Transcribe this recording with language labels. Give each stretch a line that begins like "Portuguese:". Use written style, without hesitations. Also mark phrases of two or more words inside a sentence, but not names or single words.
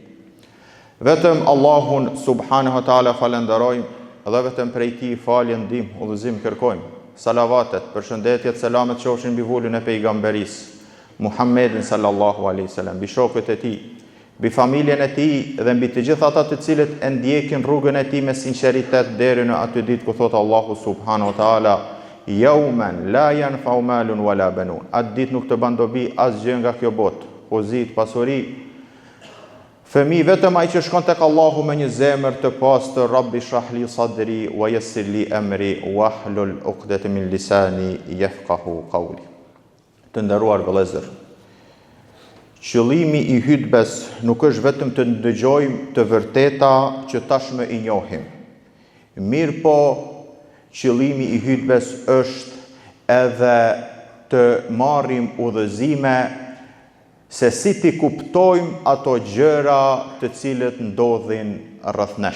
Albanian: Vetëm Allahun
Arabic: سبحانه وتعالى
Albanian: falenderojmë dhe vetëm prej tij falje, ndihmë, udhëzim kërkojmë. Salavatet, përshëndetjet, selamet qofshin mbi vulin e pejgamberisë Muhammedin
Arabic: صلى الله عليه وسلم,
Albanian: mbi shokët e tij, mbi familjen e tij dhe mbi të gjithë ata të cilët e ndjekin rrugën e tij me sinqeritet deri në atë ditë ku thot Allahu
Arabic: سبحانه وتعالى: "يوم لا ينفع مال ولا بنون."
Albanian: Atë ditë nuk të ban dobi asgjë nga kjo botë, pozit, pasuri. Fëmi vetëm ai që shkon tek Allahu me një zemër të pastër,
Arabic: رب اشرح لي صدري ويسر لي أمري واحلل عقدة من لساني يفقهوا قولي.
Albanian: Të nderuar vëllezër, qëllimi i hutbes nuk është vetëm të ndëgjojmë të vërteta që tashmë i njohim. Mirë po, qëllimi i hutbes është edhe të marrim udhëzime se si ti kuptojmë ato gjëra të cilët ndodhin rreth nesh.